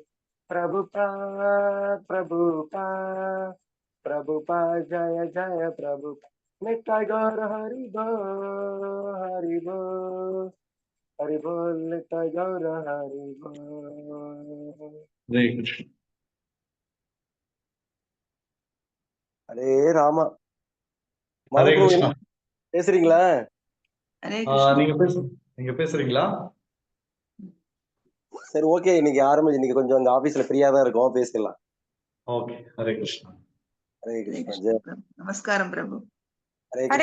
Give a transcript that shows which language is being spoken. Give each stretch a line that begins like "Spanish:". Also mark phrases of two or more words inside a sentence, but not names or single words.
Bangla: প্রভুপাদ জয় জয় প্রভুপাদ নিতাই গৌর হরি বোল নিতাই গৌর হরি বোল Nitai Gaur Hari Bol
Tamil: Hare Krishna. Hare Rama Hare மதகுரு Krishna. பேசுறீங்களா? ஹரே கிருஷ்ணா. நீங்க பேசுறீங்களா? சரி, ஓகே. இன்னைக்கு ஆரம்பிச்சு இன்னைக்கு கொஞ்சம் அந்த ஆபீஸ்ல ஃப்ரீயா தான் இருக்கும், பேசிடலாம். ஓகே. ஹரே கிருஷ்ணா. ஹரே ஹரே கிருஷ்ணா. கிருஷ்ணா பிரபு. நமஸ்காரம் பிரபு. ஹரே ஹரே